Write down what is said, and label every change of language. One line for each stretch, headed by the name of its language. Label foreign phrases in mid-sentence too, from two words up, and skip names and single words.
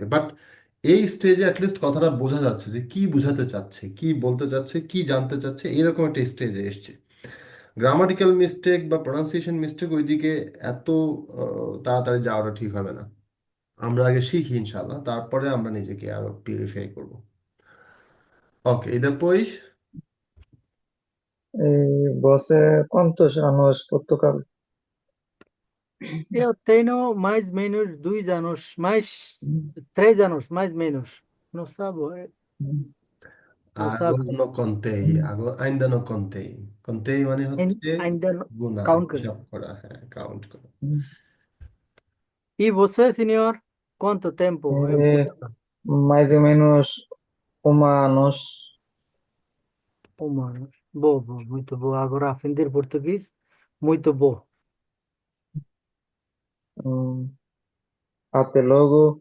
Bangla: বাট এই স্টেজে অ্যাটলিস্ট কথাটা বোঝা যাচ্ছে যে কি বোঝাতে চাচ্ছে, কি বলতে চাচ্ছে, কি জানতে চাচ্ছে, এরকম একটা স্টেজে এসছে।
English: grammatical mistake
Bangla: বা
English: pronunciation mistake
Bangla: ওইদিকে এত তাড়াতাড়ি যাওয়াটা ঠিক হবে না। আমরা আগে শিখি ইনশাল্লাহ, তারপরে আমরা নিজেকে আরো পিউরিফাই করব। ওকে,
Portuguese: e depois? Você, quantos anos Portugal? Eu tenho mais ou menos 2 anos, mais 3 anos, mais ou menos. Não sabe? Não sabe? Agora no contei, agora ainda no contei।
Bangla: contei মানে হচ্ছে
Portuguese: Ainda não.
Bangla: গুণা, Count. হিসাব করা, হ্যাঁ, কাউন্ট করা।
Portuguese: E você, senhor? Quanto tempo em É, Portugal? mais ou menos humanos. 1 ano. Boa, boa, muito boa. Agora aprender português, muito bom. Hum, até logo.